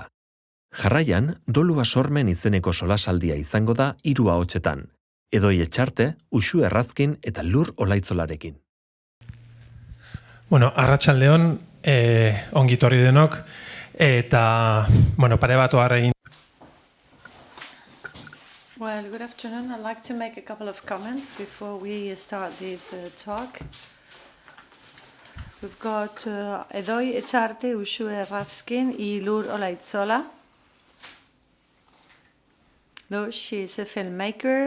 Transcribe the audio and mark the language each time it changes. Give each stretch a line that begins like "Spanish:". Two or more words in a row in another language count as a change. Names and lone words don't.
Basque: Jarraian, dolua sormen izeneko solasaldia izango da 3 ahotsetan. Hedoi Etxarte, Uxue Razquin eta Lur Olaizolarekin. Bueno, arratsaldeon, ongi etorri denok, eta, pare bat egin.
English: Well, good afternoon. I'd like to make a couple of comments before we start this talk. We've got Hedoi, Etxarte, Uxue, Razquin y Lur Olaizola. Lur, she's a filmmaker.